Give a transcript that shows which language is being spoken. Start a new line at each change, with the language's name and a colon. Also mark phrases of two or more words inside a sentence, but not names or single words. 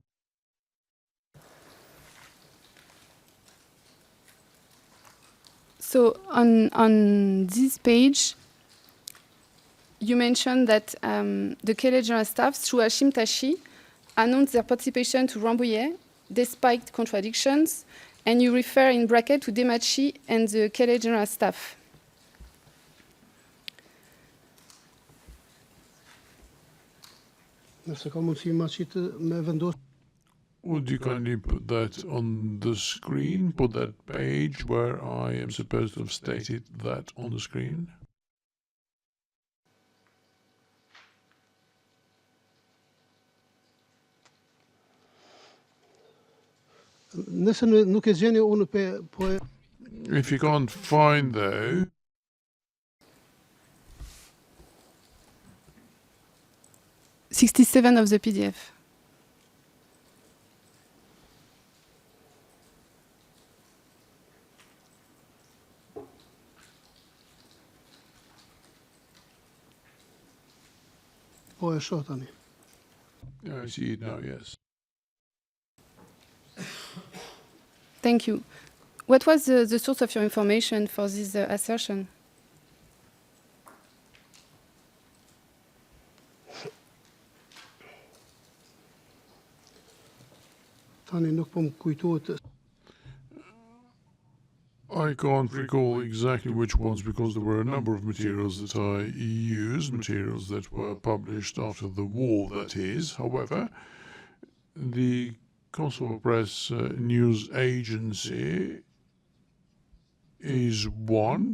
English: So on this page, you mentioned that the Kele General Staff, through Hashim Thaçi, announced their participation to Rambouillet, despite contradictions, and you refer in bracket to Demachi and the Kele General Staff.
Albanian: Nëse ka mundësi ma qitë me vendos.
English: Would you kindly put that on the screen? Put that page where I am supposed to have stated that on the screen?
Albanian: Nëse nuk e gjeni, unë po e...
English: If you can't find though, 67 of the PDF.
Albanian: Po e shoh tani.
English: I see it now, yes. Thank you. What was the source of your information for this assertion?
Albanian: Tani nuk po më kujtohet.
English: I can't recall exactly which ones because there were a number of materials that I used, materials that were published after the war, that is. However, the Kosovo Press news agency is one.